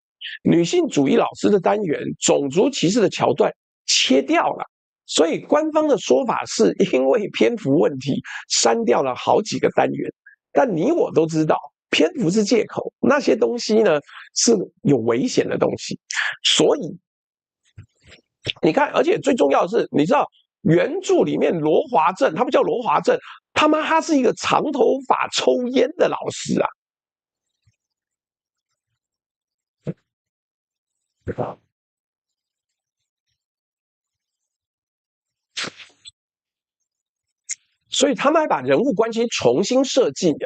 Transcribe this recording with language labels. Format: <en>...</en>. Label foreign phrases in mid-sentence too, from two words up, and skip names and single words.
<zh>女性主義老師的单元、種族歧視的橋段切掉了，所以官方的說法是因為篇幅問題刪掉了好幾個單元。但你我都知道，篇幅是借口，那些東西呢是有危險的東西。所以你看，而且最重要的是，你知道原著裡面羅華正，他不叫羅華正，他是一個長頭髮抽煙的老師啊。所以他们還把人物關係重新設計的。</zh>